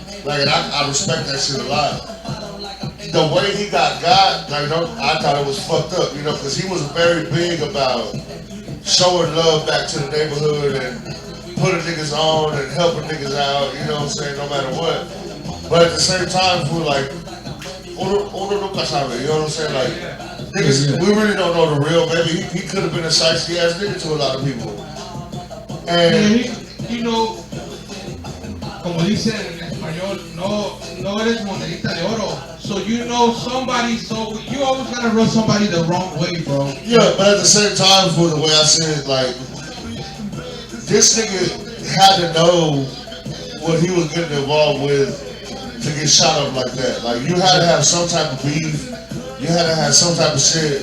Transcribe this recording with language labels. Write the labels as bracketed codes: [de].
[en] Like, and I respect that shit a lot. The way he got, like, I thought it was fucked up, you know, because he was very big about showing love back to the neighborhood and putting niggas on and helping niggas out, you know what I'm saying, no matter what. But at the same time, for like, [es] uno nunca sabe, [en] you know what I'm saying? Like, niggas, we really don't know the real, maybe he could have been a shiesty ass nigga to a lot of people. And, You know, [es] como dicen en español, no eres monedita de oro. [en] So you know somebody, so you always gotta rub somebody the wrong way, bro. yeah, but at the same time, for the way I said, like, this nigga had to know what he was getting involved with to get shot up like that. Like, you had to have some type of beef. You had to have some type of shit.